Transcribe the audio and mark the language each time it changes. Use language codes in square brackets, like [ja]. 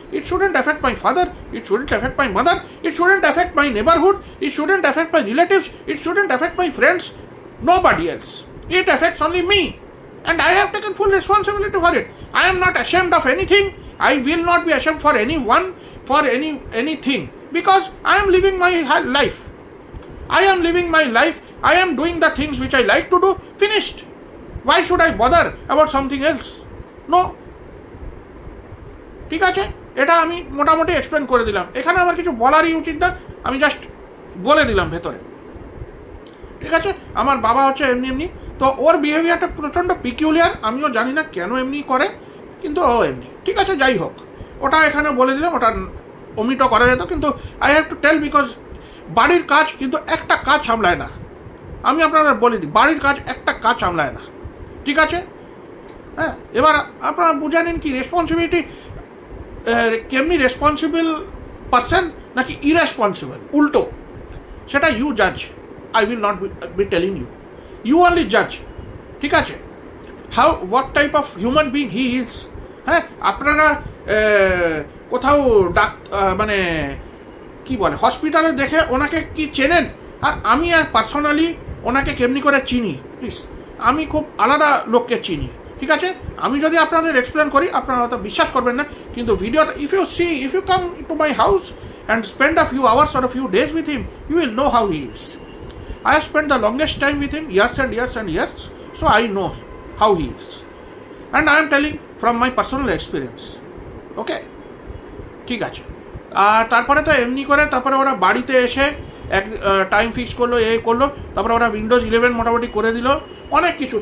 [en] It shouldn't affect my father, it shouldn't affect my mother, it shouldn't affect my neighbourhood, it shouldn't affect my relatives, it shouldn't affect my friends, nobody else. It affects only me, and I have taken full responsibility for it. I am not ashamed of anything. I will not be ashamed for anyone, for anything, because I am living my life. I am living my life. I am doing the things which I like to do. Finished. Why should I bother about something else? No. [bn] ঠিক আছে, এটা আমি মোটামুটি explain করে দিলাম। এখানে আমার কিছু বলারই উচিত না, আমি জাস্ট বলে দিলাম ভেতরে। ঠিক আছে, আমার বাবা হচ্ছে এমনি এমনি, তো ওর বিহেভিয়ারটা প্রচণ্ড পিকিউলিয়ার। আমিও জানি না কেন এমনি করে, কিন্তু ও এমনি। ঠিক আছে, যাই হোক, ওটা এখানে বলে দিলাম, ওটা অমিটও করা যেত, কিন্তু [en] I have to tell because [bn] বাড়ির কাজ কিন্তু একটা কাজ সামলায় না। আমি আপনাদের বলে দিই, বাড়ির কাজ একটা কাজ সামলায় না। ঠিক আছে, হ্যাঁ, এবার আপনারা বুঝে নিন কি রেসপন্সিবিলিটি, কেমনি রেসপন্সিবল পারসন নাকি ইরেসপন্সিবল, উল্টো সেটা ইউ জাজ। [en] I will not be telling you. You only judge. [bn] ঠিক আছে, [en] how what type of human being he is. [bn] হ্যাঁ, আপনারা কোথাও মানে কি বলে হসপিটালে দেখে ওনাকে কি চেনেন, আর আমি আর পার্সোনালি ওনাকে কেমনি করে চিনি, প্লিজ, আমি খুব আলাদা লোককে চিনি। ঠিক আছে, আমি যদি আপনাদের এক্সপ্লেন করি আপনারা হয়তো বিশ্বাস করবেন না, কিন্তু ভিডিওটা [en] If you come to my house and spend a few hours or a few days with him, you will know how he is. I have spent the longest time with him, years and years and years, so I know him, how he is. And I am telling from my personal experience. Okay? [bn] ঠিক আছে, আর তারপরে তো এমনি করে তারপরে ওরা বাড়িতে এসে এক টাইম ফিক্স করলো, করলো, তারপরে ওরা উইন্ডোজ 11 মোটামুটি করে দিল, অনেক কিছু।